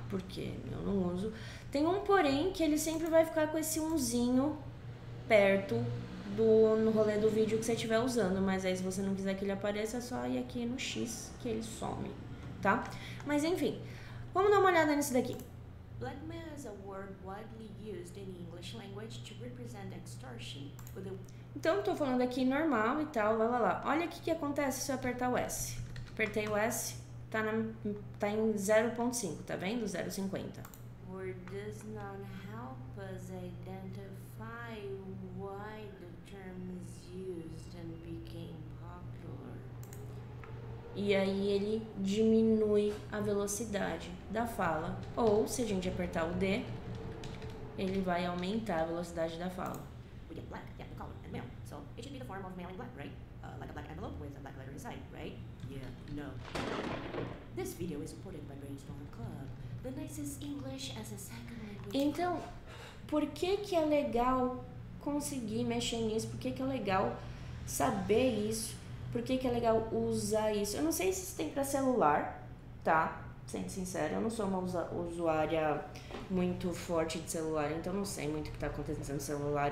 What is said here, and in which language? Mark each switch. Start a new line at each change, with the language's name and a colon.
Portuguese: Porque eu não uso. Tem um porém que ele sempre vai ficar com esse umzinho perto no rolê do vídeo que você estiver usando, mas aí se você não quiser que ele apareça, é só ir aqui no X que ele some, tá? Mas enfim, vamos dar uma olhada nisso daqui.
English: Blackmail is a word widely used in the English language to represent extortion.
Portuguese: Então, tô falando aqui normal e tal, lá. Olha o que acontece se eu apertar o S. Apertei o S, tá em 0.5, tá vendo? 0.50.
English: Word does not help us identify why the term is used and became popular.
Portuguese: E aí ele diminui a velocidade da fala. Ou, se a gente apertar o D, ele vai aumentar a velocidade da fala.
English: We get black, yeah, the color, and mail. So it should be the form of mail in black, right? Like a black envelope with a black letter inside, right? Yeah, no. This video is supported by Brainstorm Club, the nicest English as a second language.
Portuguese: Então, por que é legal conseguir mexer nisso? Por que é legal saber isso? Por que é legal usar isso? Eu não sei se isso tem para celular, tá? Sendo sincera, eu não sou uma usuária muito forte de celular, então não sei muito o que tá acontecendo no celular.